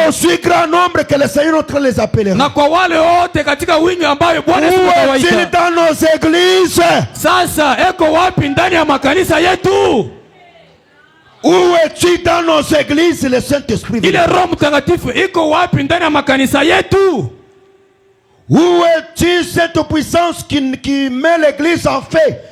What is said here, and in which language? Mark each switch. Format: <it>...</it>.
<fr>À aussi grand nombre que le Seigneur notre les appellera.</fr> <sw>Na kwa wale wote katika wingi ambayo Bwana Yesu atawaita.</sw> <fr>Où est-il dans nos églises?</fr> <sw>Sasa eko wapi ndani ya makanisa yetu?</sw> <fr>Où est-il dans nos églises le Saint-Esprit?</fr> <sw>Ile Roho Mtakatifu iko wapi ndani ya makanisa yetu?</sw> <fr>Où est-il cette puissance qui met l'église en feu?</fr>